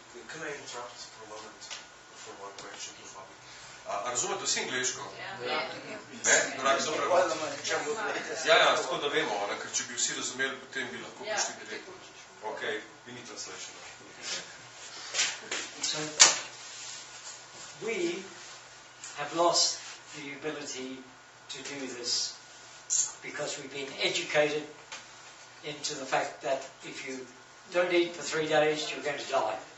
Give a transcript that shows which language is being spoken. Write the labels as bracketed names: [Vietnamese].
[English] Can I interrupt for a moment for one question to Fabi? [Slovenian] A razumete vsi angliško? Ja. Ne? Dragi so prevod? Ja, tako da vemo, ker če bi vsi razumeli, potem bi lahko prišli direktno. [English] Ok, we need translation. So, we have lost the ability to do this because we've been educated into the fact that if you don't eat for 3 days, you're going to die.